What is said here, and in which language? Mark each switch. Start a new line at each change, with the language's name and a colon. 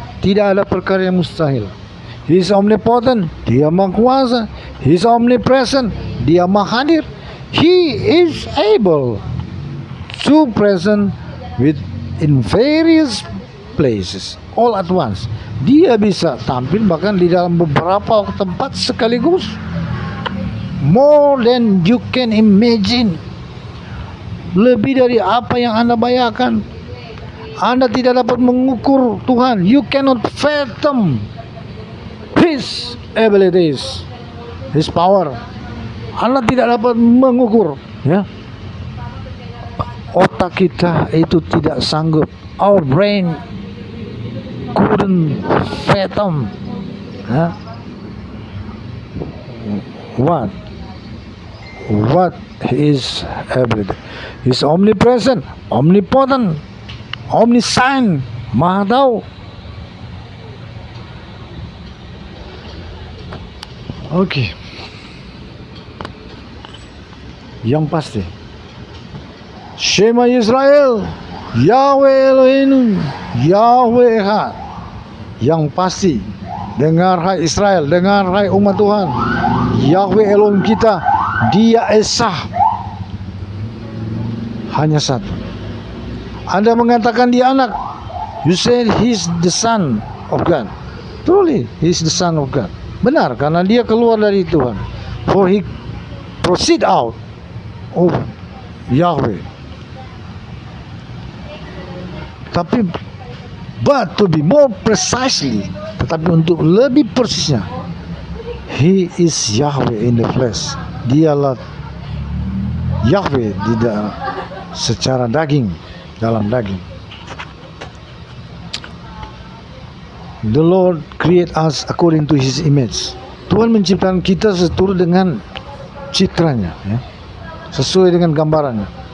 Indonesian: Tidak ada perkara yang mustahil.
English: He is omnipotent.
Indonesian: Dia Maha Kuasa.
English: He is omnipresent.
Indonesian: Dia Maha Hadir.
English: He is able to present in various places all at once.
Indonesian: Dia bisa tampil bahkan di dalam beberapa tempat sekaligus.
English: More than you can imagine.
Indonesian: Lebih dari apa yang Anda bayangkan. Anda tidak dapat mengukur Tuhan.
English: You cannot fathom His abilities, His power.
Indonesian: Anda tidak dapat mengukur, ya. Otak kita itu tidak sanggup.
English: Our brain couldn't fathom, ya. What is ability? He's omnipresent, omnipotent, omniscient,
Indonesian: Maha tahu. Oke. Yang pasti,
Hebrew: Shema Yisrael, Yahweh Elohim, Yahweh Echad.
Indonesian: Yang pasti, dengar hai Israel, dengar hai umat Tuhan, Yahweh Elohim kita, Dia Esa, hanya satu. Anda mengatakan dia anak,
English: You said he's the son of God. Truly, he's the son of God.
Indonesian: Benar, karena dia keluar dari Tuhan.
English: For he proceed out of Yahweh. Tapi, but to be more precisely,
Indonesian: tetapi untuk lebih persisnya,
English: he is Yahweh in the flesh.
Indonesian: Dialah Yahweh secara daging, dalam daging.
English: The Lord create us according to His image.
Indonesian: Tuhan menciptakan kita seturut dengan citranya, ya, sesuai dengan gambarannya.